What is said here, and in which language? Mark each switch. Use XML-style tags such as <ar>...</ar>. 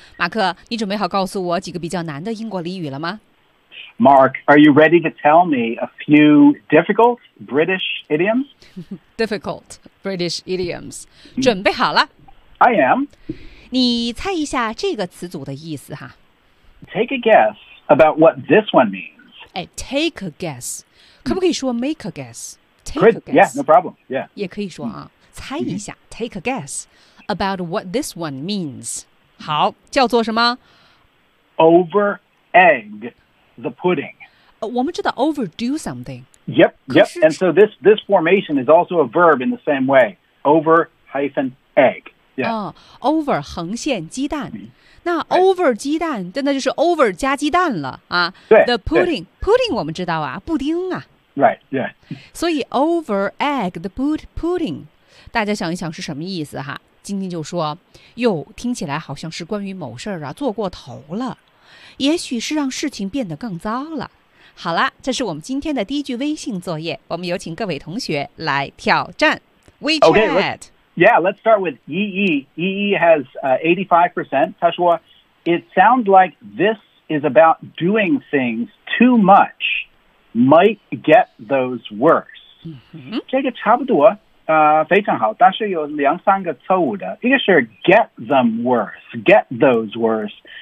<zh>马克，你准备好告诉我几个比较难的英国俚语了吗？</zh> <en>Mark, are you ready to tell me a few difficult British idioms? Difficult British idioms.</en> <zh>准备好了。</zh> <en>I am.</en> <zh>你猜一下这个词组的意思哈。</zh> <en>Take a guess about what this one means. Hey, take a guess.</en> <zh>可不可以说</zh> <en>make a guess? Take a guess. Yeah, no problem. Yeah.</en> <zh>也可以说啊，猜一下</zh> <en>take a guess about what this one means.</en> <zh>好，叫做什么？</zh> <en>Over egg. The pudding.</en> <zh>我们知道</zh> <en>overdo something. Yep, yep. And so this formation is also a verb in the same way. Over hyphen egg. Yeah.</en> <zh>Over 横线鸡蛋。那 over 鸡蛋真的就是 over 加鸡蛋了啊。对。</zh> <en>The pudding.</en> <zh>Pudding 我们知道啊，布丁啊。</zh> <en>Right, yeah. 所以 over egg the pudding.</en> <zh>大家想一想是什么意思哈。晶晶就说，哟，听起来好像是关于某事儿啊，做过头了。也许是让事情变得更糟了。好了，这是我们今天的第一句微信作业，我们有请各位同学来挑战 WeChat。</zh> <en>Okay, let's start with EE. EE has 85%.</en> <zh>他说</zh> <en>It sounds like this is about doing things too much might get those worse.</en> <zh>这个差不多非常好，但是有两三个错误的。一个是</zh> <en>get them worse, get those worse.</en>